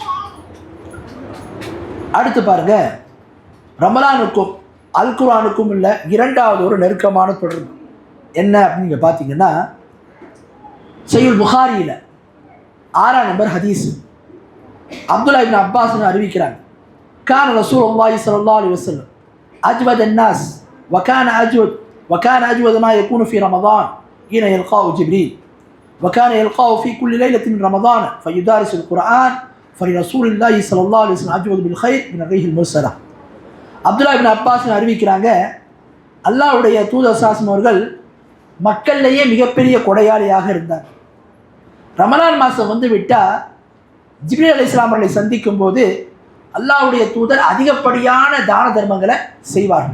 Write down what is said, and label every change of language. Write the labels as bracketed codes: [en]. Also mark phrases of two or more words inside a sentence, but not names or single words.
[ta] அடுத்து பாருங்க, ரமலானுக்கும் அல் குர்ஆனுக்கும் உள்ள இரண்டாவது ஒரு நெருக்கமான தொடர்பு என்ன அப்படின்னு நீங்கள் பார்த்தீங்கன்னா, சஹீஹ் புகாரியில் 6ஆம் நம்பர் ஹதீஸ் அப்துல்லா இப்னு அப்பாஸ் அறிவிக்கிறாங்க, [ar] كان رسول الله صلى الله عليه وسلم أجود الناس وكان أجود ما يكون في رمضان حين يلقاه جبريل وكان يلقاه في كل ليلة من رمضان فيدارس القرآن فلرسول الله صلى الله عليه وسلم أجود بالخير من الريح المرسلة. [ta] அப்துல்லா இப்னு அப்பாஸ் அறிவிக்கிறாங்க, அல்லாஹ்வுடைய தூதர் ஸல்லல்லாஹு அவர்கள் மக்களிலேயே மிகப்பெரிய கொடையாளியாக இருந்தார். ரமலான் மாதம் வந்து விட்டால் ஜிப்ரீல் அலைஹிஸ்ஸலாம் அவர்களை சந்திக்கும் போது அல்லாஹ்வுடைய தூதர் அதிகப்படியான தான தர்மங்களை செய்வார்கள்.